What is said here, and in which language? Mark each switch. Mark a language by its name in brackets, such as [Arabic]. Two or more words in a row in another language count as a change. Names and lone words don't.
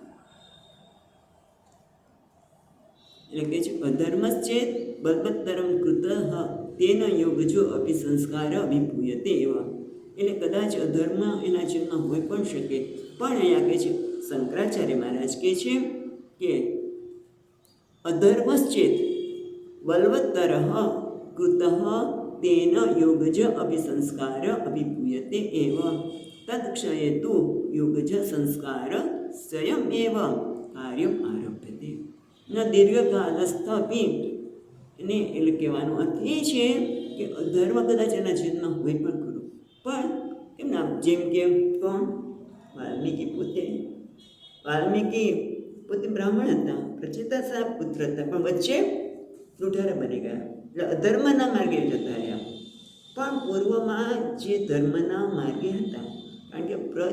[Gujarati] એટલે કે છે [Sanskrit] अधर्मश्चेत बलवत्तरम कृत तेन योगजो अपी संस्कार अभिभूयते एवा. [Gujarati] એટલે કદાચ અધર્મ એના જીવનમાં હોઈ પણ શકે, પણ અહીંયા કહે છે શંકરાચાર્ય મહારાજ કહે છે કે [Sanskrit] अधर्मश्चेत् बलवत्तरः कृतः तेन योगज अभिसंस्कार अभिभूयते एव तत्क्षये तु योगज संस्कार स्वयमेव कार्यम आरभ्यते न [Gujarati] દીર્ઘકાલસ્થપી એને એટલે કહેવાનો અર્થ એ છે કે અધર્મ કદાચ એના જીવનમાં હોય પણ ખરું પણ કેમ ના જેમ કે કોણ વાલ્મીકી પોતે બ્રાહ્મણ હતા પ્રચેતા સાહેબ પુત્ર હતા પણ વચ્ચે લૂંટારા બની ગયા એટલે અધર્મના માર્ગે જતા રહ્યા પણ પૂર્વમાં જે ધર્મના માર્ગે હતા કારણ કે